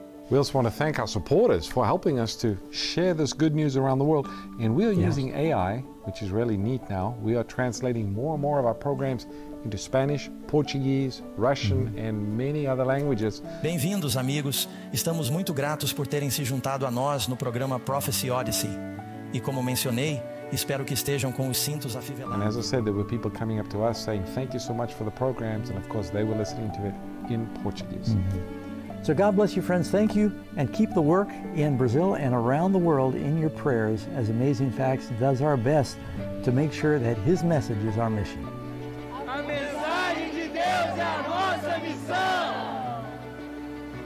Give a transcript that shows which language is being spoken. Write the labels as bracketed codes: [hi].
[en] We also want to thank our supporters for helping us to share this good news around the world. And we are using AI, which is really neat now. We are translating more and more of our programs into Spanish, Portuguese, Russian, and many other languages. [pt] Bem-vindos, amigos. Estamos muito gratos por terem se juntado a nós no programa Prophecy Odyssey. E como mencionei, espero que estejam com os cintos afivelados. [en] And as I said, there were people coming up to us saying, thank you so much for the programs. And of course, they were listening to it in Portuguese. Mm-hmm. So God bless you, friends. Thank you. And keep the work in Brazil and around the world in your prayers as Amazing Facts does our best to make sure that His message is our mission. [pt] A mensagem de Deus é a nossa missão.